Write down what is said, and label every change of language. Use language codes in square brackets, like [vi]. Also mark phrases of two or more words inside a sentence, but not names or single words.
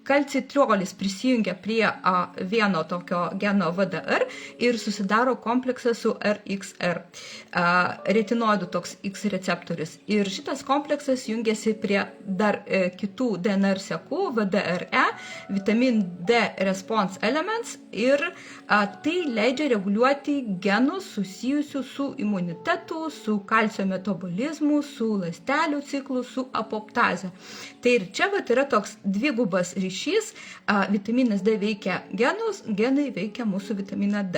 [lt] kalcitriolis prisijungia prie vieno tokio geno VDR ir susidaro kompleksas su RXR. Retinoidų toks X receptorius. Ir šitas kompleksas jungiasi prie dar kitų DNR sekų, VDRE, [en] vitamin D response elements [lt] ir tai leidžia reguliuoti genus susijusius su imunitetu, su kalcio metabolizmu, su ląstelių ciklu, su apoptaze. Tai ir čia yra toks dvigubas ryšys, vitaminas D veikia genus, genai veikia mūsų vitaminą D.